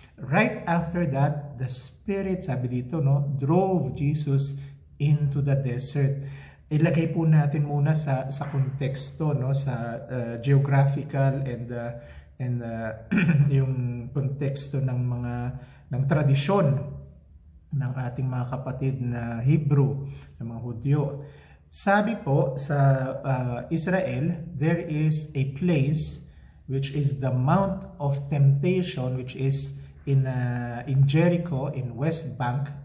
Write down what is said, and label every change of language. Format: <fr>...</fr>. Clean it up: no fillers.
<en>Right after that, the Spirit,</en> <tl>sabi dito,</tl> <en>no, drove Jesus into the desert.</en> <tl>Ilagay po natin muna sa konteksto, no, sa</tl> <en>geographical and</en> <tl>yung konteksto ng tradisyon ng ating mga kapatid na Hebrew, ng mga Hudyo. Sabi po sa</tl> <en>Israel, there is a place which is the Mount of Temptation, which is in Jericho, in West Bank.</en>